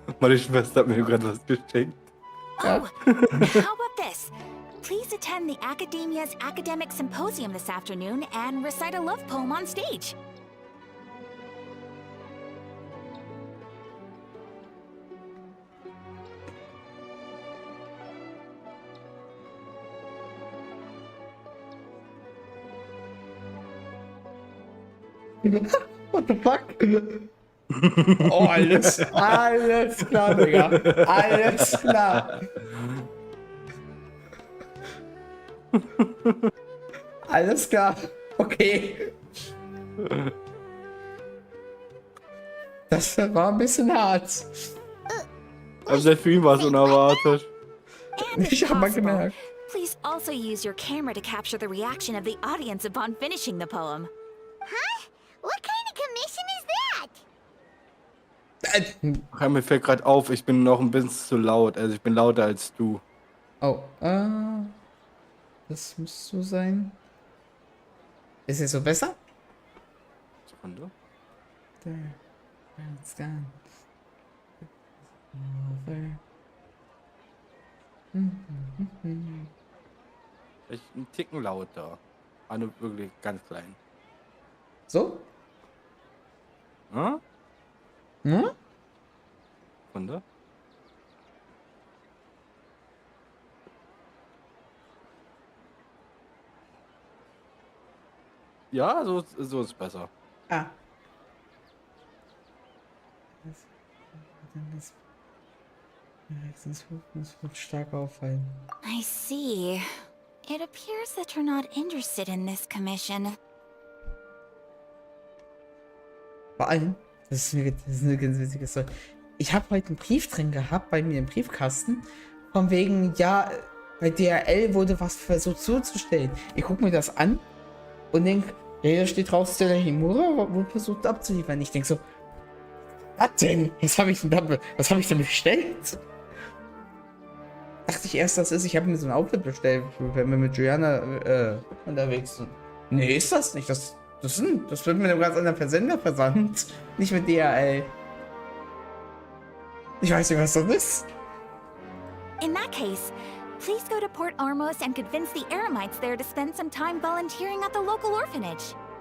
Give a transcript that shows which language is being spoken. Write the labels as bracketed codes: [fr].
[de] Meine Schwester hat mir gerade was geschenkt. [en] Oh, how about this? Please attend the Academia's Academic Symposium this afternoon and recite a love poem on stage. What the fuck? Oh, [de] alles klar, Digga. Alles klar. Alles klar. Okay. Das war ein bisschen hart. Aber sehr viel war es unerwartet. [en] And if [de] Ich hab mal [en] possible, [de] gemerkt. [en] please also use your camera to capture the reaction of the audience upon finishing the poem. Huh? What kind of commission is that? [de] Ach, mir fällt gerade auf, ich bin noch ein bisschen zu laut. Also ich bin lauter als du. Oh, das muss so sein. Ist es so besser? Sekunde. [en] It's gone. Over. [de] Ich einen Ticken lauter. Also wirklich ganz klein. So? Hm? Hm? Sekunde. Ja, so ist besser. Ah. Das wird stark auffallen. [en] I see. It appears that you're not interested in this commission. [de] Vor allem, das ist eine ganz witzige Story. Ich habe heute einen Brief drin gehabt, bei mir im Briefkasten, von wegen, ja, bei DRL wurde was versucht zuzustellen. Ich gucke mir das an und denke, ja, da steht drauf, Stella Himura wurde versucht abzuliefern. Ich denke so, was denn? Was habe ich denn bestellt? Dachte ich erst, das ist, ich habe mir so ein Outfit bestellt, wenn wir mit Juliana unterwegs sind. Nee, ist das nicht. Das wird mit einem ganz anderen Versender versandt. Nicht mit DHL. Ich weiß nicht, was das ist. [en] In that case, please go to Port Ormos and convince the Eremites there to spend some time volunteering at the local orphanage.